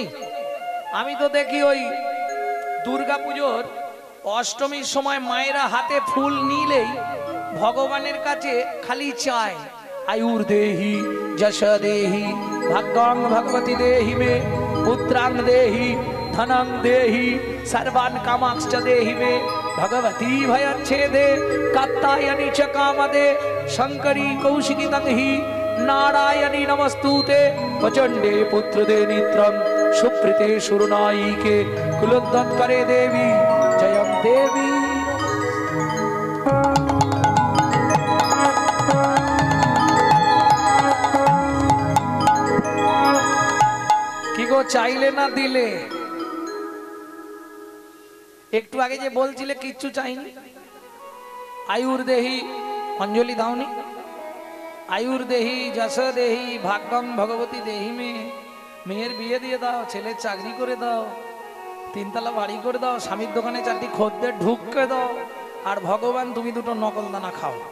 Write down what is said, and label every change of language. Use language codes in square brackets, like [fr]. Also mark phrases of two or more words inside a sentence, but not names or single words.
[bn] আমি তো দেখি ওই দুর্গাপুজোর অষ্টমীর সময় মায়েরা হাতে ফুল নিলেই ভগবানের কাছে খালি চায়, [sa] আয়ুর দেহি, যশ দেহি, ভাগ্যং ভগবতী দেহি মে, পুত্রাং দেহি, ধনং দেহি, सर्वान् कामांश्च देहि मे, भगवती भयच्छेदे कात्यायनी च कामदे, शंकरी कौशिकी तन्हि नारायणी नमस्तुते, प्रचंडे पुत्रदे नित्रं सुप्रीते सुरनायिके, कुलोद्धारे देवी जयं देवी। [bn] কি গো চাইলে না দিলে? একটু আগে যে বলছিলে কিচ্ছু চাইনি, [sa] আয়ুর দেহি [bn] অঞ্জলি দাওনি, [sa] আয়ুর দেহি, যশ দেহি, ভাগ্যম ভগবতী দেহি মে, [bn] মেয়ের বিয়ে দিয়ে দাও, ছেলের চাকরি করে দাও, তিনতলা বাড়ি করে দাও, স্বামীর দোকানে চারটি খদ্দের ঢুককে দাও, আর ভগবান তুমি দুটো নকল দানা খাও।